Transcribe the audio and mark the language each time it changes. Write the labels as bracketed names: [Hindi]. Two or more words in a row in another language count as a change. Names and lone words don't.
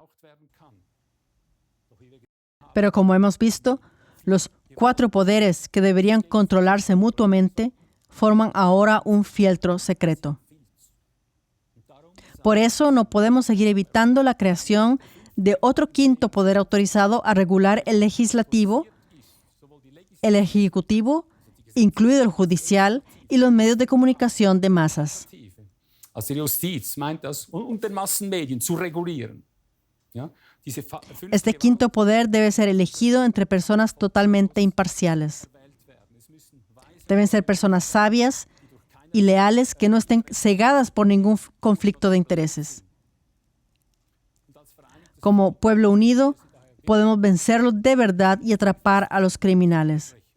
[Spanish] Pero como hemos visto, los 4 poderes que deberían controlarse mutuamente forman ahora un fieltro secreto. Por eso no podemos seguir evitando la creación de otro quinto poder autorizado a regular el legislativo, el ejecutivo, incluido el judicial y los medios de comunicación de masas. [German] Also die Justiz meint das und den Massenmedien zu regulieren. Ja? [Spanish] Este quinto poder debe ser elegido entre personas totalmente imparciales. Deben ser personas sabias y leales que no estén cegadas por ningún conflicto de intereses. Como pueblo unido, podemos vencerlos de verdad y atrapar a los criminales.